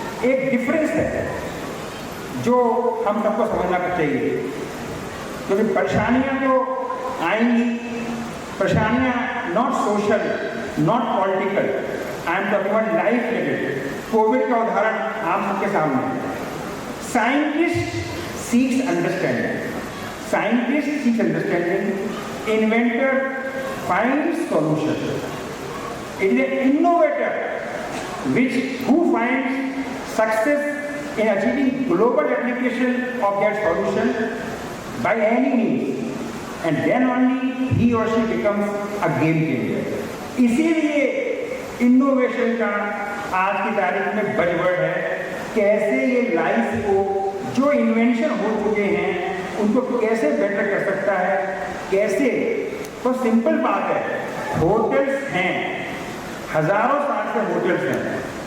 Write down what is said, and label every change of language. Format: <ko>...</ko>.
<hi>एक डिफरेंस है जो हम सबको समझना चाहिए, क्योंकि परेशानियाँ तो आएंगी, परेशानियाँ</hi> <en>Not social, not political, I am talking about life related.</en> <hi>Covid का उदाहरण आप सबके सामने है।</hi> <en>Scientist seeks understanding, scientist seeks understanding, inventor finds solution, it is an innovator which who finds success in achieving global application of that solution by any means, and then only he or she becomes a game changer.</en> <hi>इसीलिए innovation का आज की तारीख में buzzword है। कैसे ये life को, जो इन्वेंशन हो चुके हैं, उनको कैसे बेटर कर सकता है, कैसे। तो सिंपल बात है, होटल्स हैं, हजारों साल से होटल्स हैं।</hi>